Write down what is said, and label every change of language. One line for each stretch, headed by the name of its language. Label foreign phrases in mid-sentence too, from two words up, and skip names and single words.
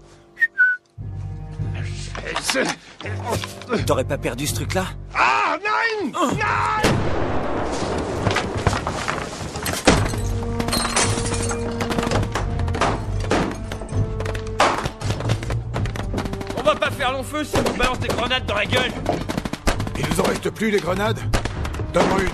French: T'aurais pas perdu ce truc-là?
German: Ah, nein! Nein!
French: On va pas faire long feu si on nous balance des grenades dans la gueule. Il nous en reste plus, les grenades? Donne-moi une.